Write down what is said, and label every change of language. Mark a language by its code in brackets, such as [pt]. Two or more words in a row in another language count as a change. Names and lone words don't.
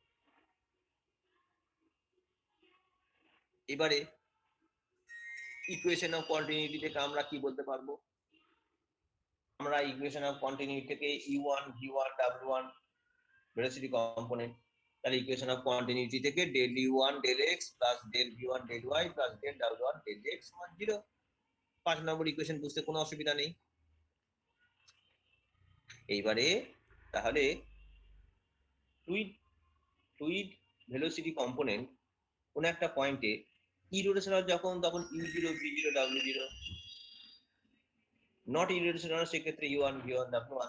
[bn] এবারে [en] equation of continuity [bn] থেকে আমরা কি বলতে পারবো, আমরা [en] equation of continuity [bn] থেকে u1 v1 w1 [en] velocity component, [bn] তাহলে [en] equation of continuity [bn] থেকে del u1 del x প্লাস del v1 del y প্লাস del w1 del x সমান 0। 5 নম্বর ইকুয়েশন বুঝতে কোনো অসুবিধা নেই। এইবারে তাহলে [en] fluid velocity component [bn] কোন একটা পয়েন্টে ইরোটেশনাল যখন, তখন u0 v0 w0, [en] not irrotational [bn] সেক্ষেত্রে u1 v1 w1।